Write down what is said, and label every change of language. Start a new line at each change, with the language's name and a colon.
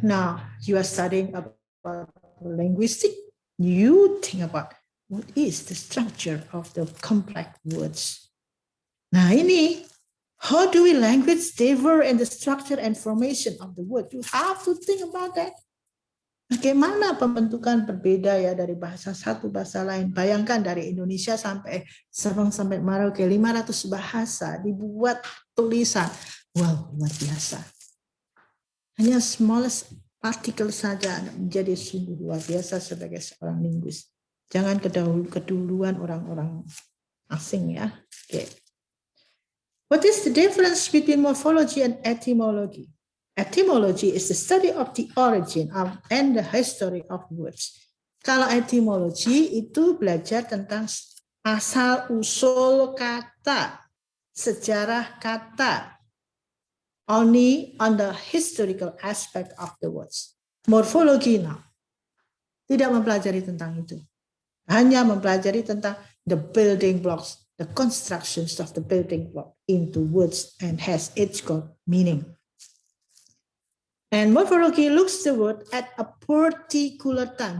English: Now you are studying about linguistic. You think about what is the structure of the complex words.
Indonesian: Nah ini,
English: how do we language differ in the structure and formation of the word? You have to think about that.
Indonesian: Bagaimana pembentukan berbeda ya dari bahasa satu bahasa lain. Bayangkan dari Indonesia sampai Sabang sampai Merauke 500 bahasa dibuat tulisan. Wow, luar biasa. Hanya smallest partikel saja menjadi sungguh luar biasa sebagai seorang linguis. Jangan keduluan orang-orang asing ya. Okay.
English: What is the difference between morphology and etymology? Etymology is the study of the origin and the history of words.
Indonesian: Kalau etymology itu belajar tentang asal-usul kata, sejarah kata,
English: only on the historical aspect of the words.
Indonesian: Morphology now tidak mempelajari tentang itu.
English: Hanya mempelajari tentang the building blocks, the constructions of the building block into words and has its got meaning. And morphology looks the word at a particular time.